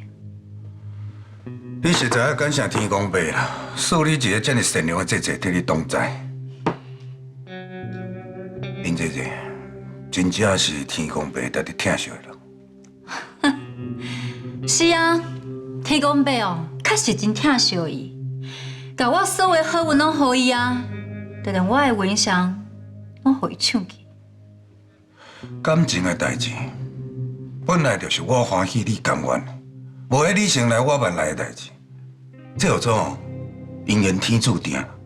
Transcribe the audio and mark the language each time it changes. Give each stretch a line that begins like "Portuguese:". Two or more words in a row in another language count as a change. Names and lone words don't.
Min Nan Chinese: 你实在要感谢天公伯啦，赐你一个这么善良的姐姐替你挡灾。林姐姐。真正是天公伯带你疼惜的了。是啊，天公伯哦，确实真疼惜伊，甲我所有好运拢予伊啊，就连我的文祥我互伊抢去。感情的代志，本来就是我欢喜你甘愿的，无迄你先来我慢来的代志，这叫做姻缘天注定。